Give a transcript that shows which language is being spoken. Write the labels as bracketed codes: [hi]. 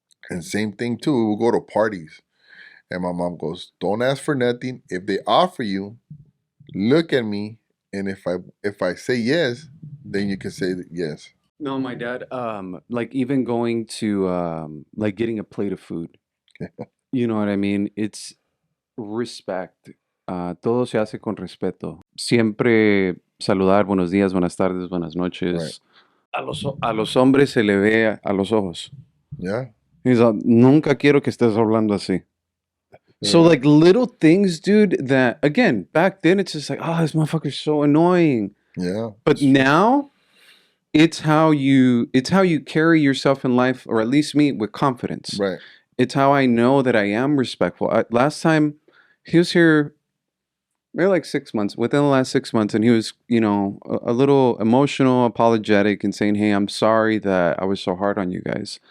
[en] And same thing too, we'll go to parties. And my mom goes, "Don't ask for nothing. If they offer you, look at me, and if I say yes, then you can say yes." No, my dad, like, even going to, like, getting a plate of food. You know what I mean? It's respect. [es] Todo se hace con respeto. Siempre saludar, buenos días, buenas tardes, buenas noches. A los hombres se le ve a los ojos. [en] Yeah. He's like, [es] nunca quiero que estés hablando así. [en] So, Yeah. like, little things, dude, that, again, back then, it's just like, oh, this motherfucker's so annoying. Yeah. But now, it's how you carry yourself in life, or at least me, with confidence. Right. It's how I know that I am respectful. Last time he was here, maybe like 6 months, within the last 6 months, and he was, a little emotional, apologetic, and saying, "Hey, I'm sorry that I was so hard on you guys."